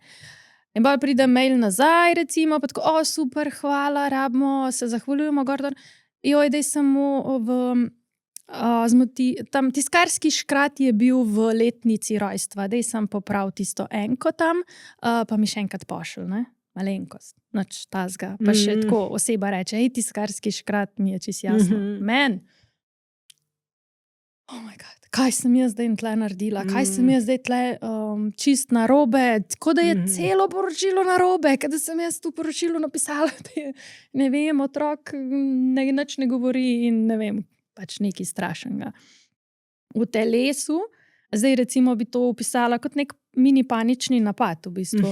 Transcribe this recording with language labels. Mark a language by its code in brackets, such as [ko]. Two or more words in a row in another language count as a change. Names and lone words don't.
[sl] In bolj pride mail nazaj, recimo, pa tako, super, hvala, rabimo, se zahvaljujemo, Gordon, daj samo tam tiskarski škrat je bil v letnici rojstva, daj sem poprav tisto enko tam, pa mi še enkrat pošelj, ne, malenkost, nič tazga, pa še tako oseba reče, tiskarski škrat mi je čisto jasno, men, [en] oh my god, [sl] kaj sem jaz zdaj tle naredila, kaj sem jaz zdaj tle čist narobe, tako da je celo poročilo narobe, kada sem jaz to poročilo napisala, da je, ne vem, otrok nič ne govori in ne vem, pač nekaj strašnega. V telesu, zdaj recimo bi to opisala kot nek mini panični napad v bistvu.